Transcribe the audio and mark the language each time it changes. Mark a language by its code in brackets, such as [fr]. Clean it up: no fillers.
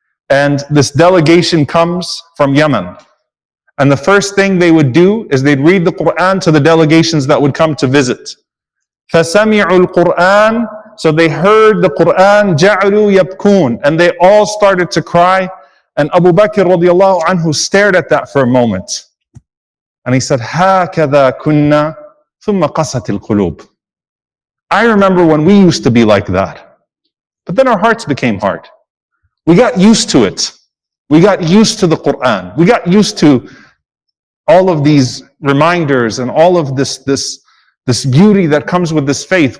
[en] And this delegation comes from Yemen. And the first thing they would do is they'd read the Quran to the delegations that would come to visit. [ar] فَسَمِعُوا الْقُرْآنِ, [en] so they heard the Quran, [ar] جَعَلُوا يَبْكُونَ, [en] and they all started to cry. And Abu Bakr radiallahu anhu stared at that for a moment. And he said, [ar] هَكَذَا كُنَّا ثُمَّ قَسَتِ الْقُلُوبِ. [en] I remember when we used to be like that. But then our hearts became hard. We got used to it. We got used to the Quran. We got used to all of these reminders and all of this beauty that comes with this faith.